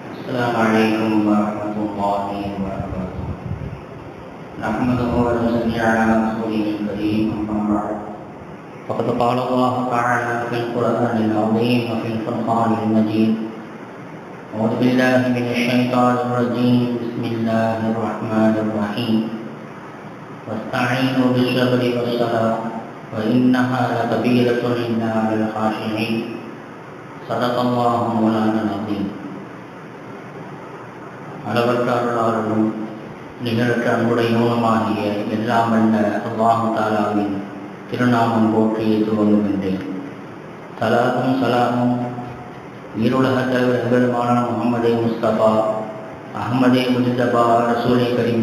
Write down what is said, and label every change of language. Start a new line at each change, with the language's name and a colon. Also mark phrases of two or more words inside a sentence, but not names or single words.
Arabic: السلام عليكم ورحمة الله وبركاته. نحمده ونصلي على رسوله الكريم أما بعد فقد قال الله تعالى في القرآن العظيم وفي الفرقان المجيد أعوذ بالله من الشيطان الرجيم بسم الله الرحمن الرحيم واستعينوا بالصبر والصلاة وإنها لكبيرة إلا على الخاشعين صدق الله مولانا العظيم.
Tamil: அளவற்ற அருளாளரும் நிகழற்ற அன்புடையவனுமாகிய எல்லாம் வல்ல அல்லாஹ் தஆலாவின் திருநாமம் போற்றியே துவங்குகின்றேன். சலாத்தும் சலாமும் ஈருலக தலைவர் பெருமானான முஹம்மதே முஸ்தபா அஹ்மதே முஜ்தபா ரசூலே கரீம்